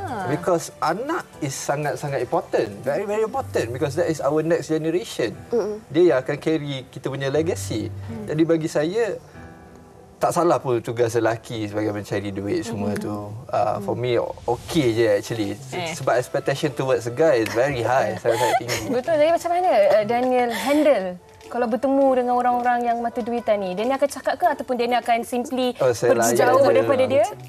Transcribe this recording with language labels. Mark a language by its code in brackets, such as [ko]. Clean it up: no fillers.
[en] Because anak is [ms] sangat-sangat [en] important, very very important, because that is our next generation. [ms] Dia yang akan carry kita punya legacy. Jadi bagi saya tak salah pun tugas lelaki sebagai mencari duit semua tu. [en] For me okay je actually. [ms] Sebab [en] expectation towards a guy is very high, [ms] sangat tinggi. Betul. Jadi macam mana Daniel handle kalau bertemu dengan orang-orang yang mata duitan ni? Dia akan cakap ke ataupun dia akan simply pergi jauh daripada dia?